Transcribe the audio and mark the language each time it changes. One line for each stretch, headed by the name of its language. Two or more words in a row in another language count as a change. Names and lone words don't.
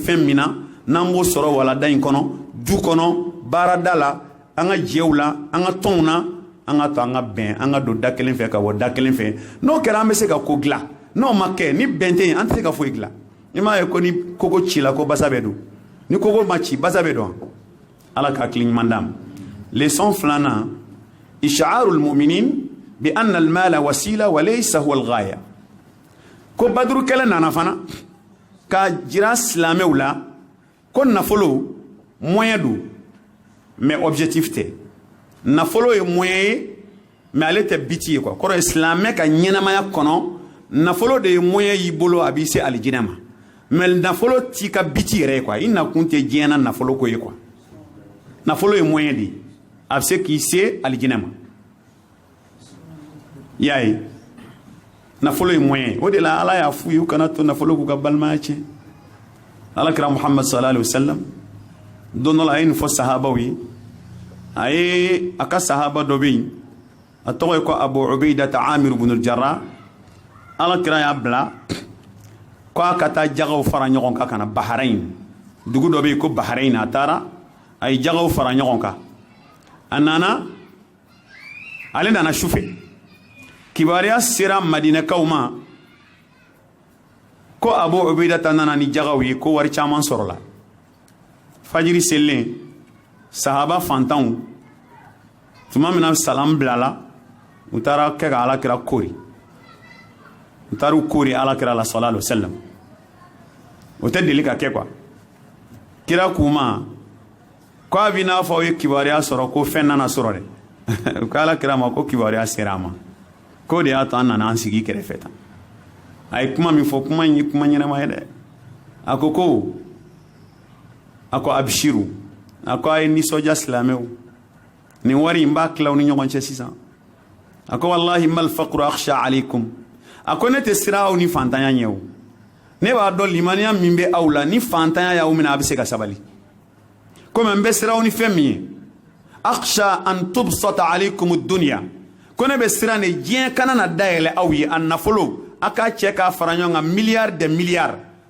Bambara: fɛn min na n'an b'o sɔrɔ walada in kɔnɔ du kɔnɔ baarada la an ka jɛw la an ka tɔnw na an ka to an ka bɛn an ka don da kelen fɛ ka bɔ da kelen fɛ n'o kɛra an bɛ se ka ko dilan n'o ma kɛ ni bɛn tɛ yen an tɛ se ka foyi dilan i m'a ye ko ni kogo cila ko basa bɛ don ni kogo ma ci basa bɛ don ala ka hakili ɲuman d'an ma leçon 2nan
Arabic: إشعار المؤمنين بأن المال وسيلة وليس هو الغاية
Bambara: ko baduru kɛlɛ nana fana ka jira silamɛw la ko nafolo moyen don
French: mais objectif
Bambara: tɛ nafolo ye moyen ye mais ale tɛ biti ye quoi kɔrɔ ye silamɛ ka ɲɛnamaya kɔnɔ nafolo de ye moyen y'i bolo a b'i se alijinɛ ma mais nafolo t'i ka biti yɛrɛ ye quoi i nakun tɛ diɲɛ na nafolo ko ye quoi nafolo ye moyen de ye a bɛ se k'i se alijinɛ ma i y'a ye nafolo ye moyen o de la ala y'a f'u ye u kana to nafolo k'u ka balimaya tiɲɛ alakira muhammad
Arabic: صلى الله عليه وسلم
Bambara: don dɔ la a ye nin fɔ sahabaw ye a ye a ka sahaba dɔ bɛ yen a tɔgɔ ye ko abu ubaidata amir ibn jarrah alakira y'a bila ko a ka taa jagaw fara ɲɔgɔn kan ka na baharain dugu dɔ bɛ yen ko Bahrain a taara a ye jagaw fara ɲɔgɔn kan a nana ale nana sufɛ kibaruya sera Madinɛkaw ma ko Abu Ubaidata nana ni jagaw ye ko wari caman sɔrɔla fajiri selen sahaba fantanw tuma min na salam bilala u taara kɛ ka alakira kori u taara kori alakira la
Arabic: صلى الله عليه وسلم
Bambara: o tɛ deli ka kɛ quoi kira kuma ko a b'i n'a fɔ aw ye kibaruya sɔrɔ ko fɛn nana sɔrɔ dɛ u ko alakira ma ko kibaruya sera a ma ko de y'a to an nana an sigi kɛrɛfɛ tan a ye kuma min fɔ kuma in ye kuma ɲɛnama ye dɛ a ko abishiru a ko a ye nisɔndiya silamɛw nin wari in b'a tila aw ni ɲɔgɔn cɛ sisan a ko
Arabic: والله ما الفقر أخشى عليكم
Bambara: a ko ne tɛ siran aw ni fantanya ɲɛ o ne b'a dɔn limaniya min bɛ aw la ni fantanya y'aw minɛ a bɛ se ka sabali komi n bɛ siran aw ni fɛn min ye
Arabic: أخشى أن تبسط عليكم الدنيا
Bambara: ko ne bɛ siran de diɲɛ kana na dayɛlɛ aw ye a nafolo a k'a cɛ k'a fara ɲɔgɔn kan miliyari de miliyari